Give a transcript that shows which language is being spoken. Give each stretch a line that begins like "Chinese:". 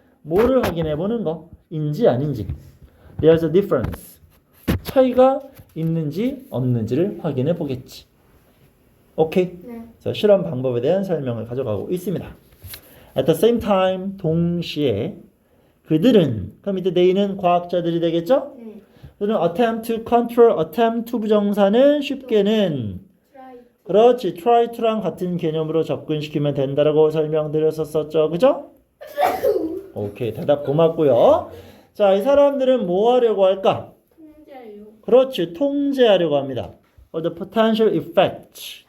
Korean: 뭐를 확인해 보는 거? 인지 아닌지.
English: There's a difference.
Korean: 차이가 있는지 없는지를 확인해 보겠지. 오케이? 네. 그래서 실험 방법에 대한 설명을 가져가고 있습니다.
English: At the same time,
Korean: 동시에 그들은, 그럼 이때 they는 과학자들이 되겠죠? 네.
English: 그들은 attempt to control, attempt to
Korean: 부정사는 쉽게는
English: try.
Korean: 그렇지, try to랑 같은 개념으로 접근시키면 된다라고 설명드렸었죠. 그죠? 오케이, 대답 고맙고요. 자, 이 사람들은 뭐 하려고 할까? 통제요. 그렇지, 통제하려고 합니다.
English: The potential effect.